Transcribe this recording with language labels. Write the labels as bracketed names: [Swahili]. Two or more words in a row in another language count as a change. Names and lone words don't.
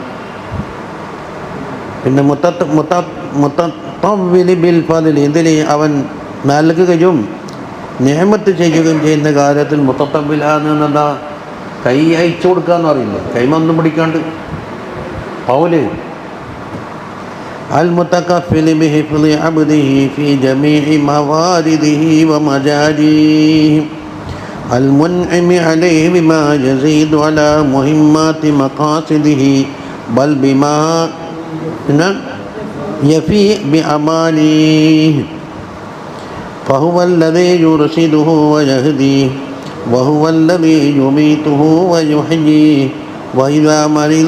[Malayalam] പിന്നെ [Arabic] المتطول بالفضل, [Malayalam] ഇതിൽ അവൻ നൽകുകയും നിഅമത്ത് ചെയ്യുകയും ചെയ്യുന്ന കാര്യത്തിൽ മുത്തത്തവ്വിലാണെന്നെന്താ, കൈ അയച്ചു കൊടുക്കുക എന്ന് പറയില്ല, കൈമൊന്നും പിടിക്കാണ്ട് പൗല്. [Arabic] المتكفل بحفظ عبده في جميع موارده ومجاريه المنعم عليه بما يزيد على مهمات مقاصده بل بما يفي بأمانيه فهو الذي يرشده ويهديه وهو الذي يميته ويحييه وإذا مرض